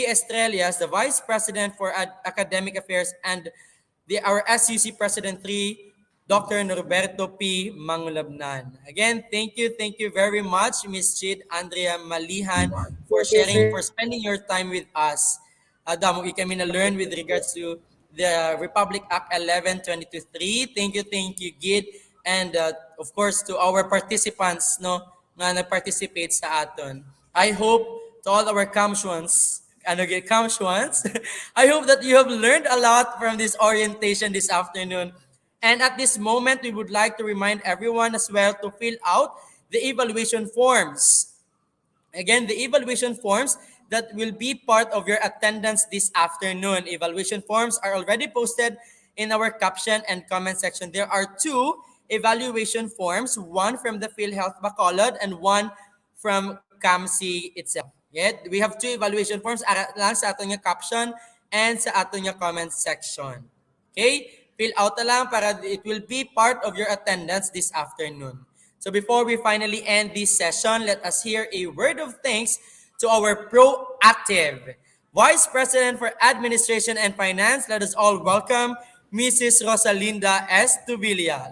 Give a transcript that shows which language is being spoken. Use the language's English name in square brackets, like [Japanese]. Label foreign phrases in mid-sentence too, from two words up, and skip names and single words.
[English] Estrellas, the Vice President for Academic Affairs, and our SUC President 3, Dr. Norberto P. Mangulabnan. Again, thank you very much, Ms. Chid Andrea Malihan, for sharing, for spending your time with us. [Hiligaynon] Damo kami na [English] learn with regards to the Republic Act 11-22-3. Thank you, Gid. And of course, to our participants no, [Hiligaynon] na nag-participate sa aton. [English] I hope to all our Kamshuans, I hope that you have learned a lot from this orientation this afternoon. And at this moment, we would like to remind everyone as well to fill out the evaluation forms. Again, the evaluation forms that will be part of your attendance this afternoon. Evaluation forms are already posted in our caption and comment section. There are 2 evaluation forms, one from the PhilHealth Bacolod and one from CAMSI itself. Yet, we have two evaluation forms [Hiligaynon] ara lang sa ato nga [English] caption and [Hiligaynon] sa ato nga [English] comment section. Okay? Fill out [Hiligaynon] na lang para [English] it will be part of your attendance this afternoon. So before we finally end this session, let us hear a word of thanks to our proactive Vice President for Administration and Finance. Let us all welcome Mrs. Rosalinda S. Tuvilla.